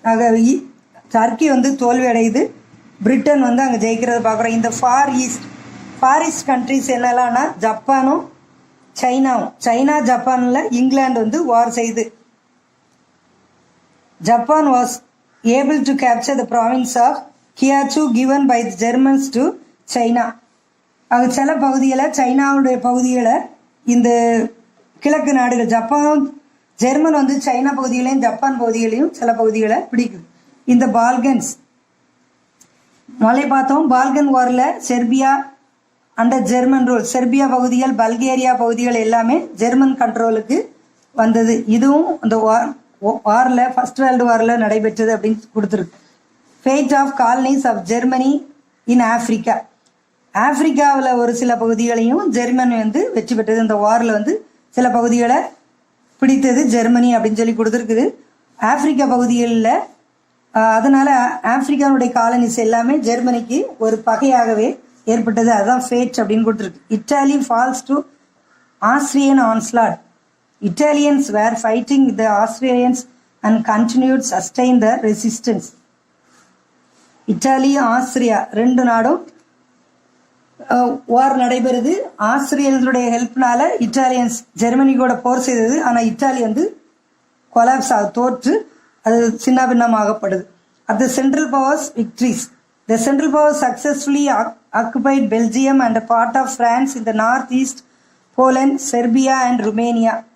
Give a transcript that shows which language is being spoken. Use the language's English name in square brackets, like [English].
[Tamil] ஆக டர்க்கி வந்து தோல்வி அடையுது, பிரிட்டன் வந்து அங்கே ஜெயிக்கிறத பார்க்குறோம். இந்த ஃபார் ஈஸ்ட் கண்ட்ரிஸ் என்னெல்லாம்னா ஜப்பானும் சைனாவும். சைனா ஜப்பானில் இங்கிலாந்து வந்து வார் செய்து. [English] Japan was able to capture the province of Kyushu given by the Germans to China. [Tamil] அது சில பகுதிகளை சைனாவுடைய பகுதிகளை இந்த கிழக்கு நாடுகள் ஜெர்மன் வந்து சைனா பகுதிகளையும் ஜப்பான் பகுதிகளையும் சில பகுதிகளை பிடிக்குது. இந்த பால்கன்ஸ் மலை பார்த்தோம். பால்கன் வாரில் Serbia under German rule. Serbia பகுதிகள், பல்கேரியா பகுதிகள் எல்லாமே ஜெர்மன் கண்ட்ரோலுக்கு வந்தது. இதுவும் இந்த வாரில் ஃபர்ஸ்ட் வேர்ல்டு வாரில் நடைபெற்றது அப்படின்னு கொடுத்துருக்கு. [English] Fate of colonies of Germany in Africa. [Tamil] ஆப்பிரிக்காவில் ஒரு சில பகுதிகளையும் ஜெர்மனி வந்து வெற்றி பெற்றது. இந்த வாரில் வந்து சில பகுதிகளை பிடித்தது ஜெர்மனி அப்படின்னு சொல்லி கொடுத்துருக்குது. ஆப்பிரிக்கா பகுதிகளில் அதனால ஆப்பிரிக்காவுடைய காலனிஸ் எல்லாமே ஜெர்மனிக்கு ஒரு பகையாகவே ஏற்பட்டது. அதுதான் ஃபேட் அப்படின்னு கொடுத்துருக்கு. [English] Italy falls to Austrian onslaught. Italians were fighting with the Austrians and continued sustain the resistance. [Tamil] Italy Austria ரெண்டு நாடும் வார் நடைபெறுது. ஆஸ்திரியர்களுடைய ஹெல்ப்னால இட்டாலியன்ஸ் ஜெர்மனி கூட போர் செய்தது. ஆனால் இத்தாலி வந்து கொலாப்ஸ் தோற்று அது சின்ன பின்னமாகப்படுது. [English] At the central powers victories. The central powers successfully occupied Belgium and part of France in the north east, Poland, Serbia and Romania.